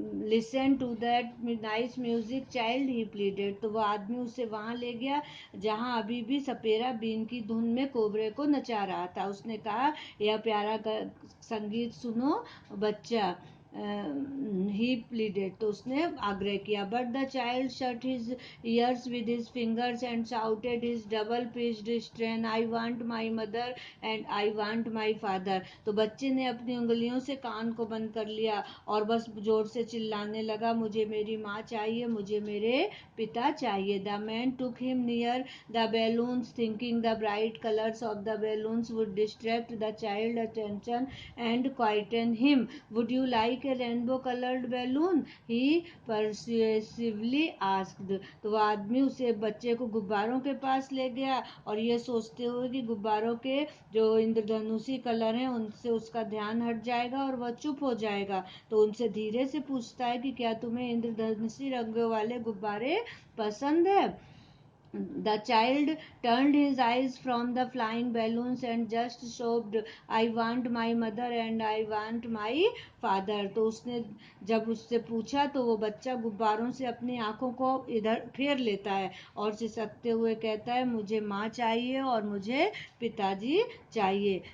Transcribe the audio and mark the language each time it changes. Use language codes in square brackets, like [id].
[en] Listen to that nice music, child, he pleaded. [hi] तो वो आदमी उसे वहां ले गया जहां अभी भी सपेरा बीन की धुन में कोबरे को नचा रहा था. उसने कहा, यह प्यारा संगीत सुनो बच्चा. [en] he pleaded, [hi] तो उसने आग्रह किया. [en] But the child shut his ears with his fingers and shouted his double pitched strain, I want my mother and I want my father. [hi] तो बच्चे ने अपनी उंगलियों से कान को बंद कर लिया और बस जोर से चिल्लाने लगा, मुझे मेरी माँ चाहिए, मुझे मेरे पिता चाहिए. [en] The man took him near the balloons, thinking the bright colors of the balloons would distract the child's attention and quieten him. Would you like a rainbow colored balloon? He persuasively asked. [hi] तो वो आदमी उसे बच्चे को गुब्बारों के पास ले गया और ये सोचते हुए कि गुब्बारों के जो इंद्रधनुषी कलर हैं उनसे उसका ध्यान हट जाएगा और वह चुप हो जाएगा. तो उनसे धीरे से पूछता है कि क्या तुम्हें इंद्रधनुषी रंगों वाले गुब्बारे पसंद है. [en] The child turned his eyes from the flying balloons and just sobbed, I want my mother and I want my father. [hi] तो उसने जब उससे पूछा तो वो बच्चा गुब्बारों से अपनी आंखों को इधर फेर लेता है और सिसकते हुए कहता है, मुझे माँ चाहिए और मुझे पिताजी चाहिए.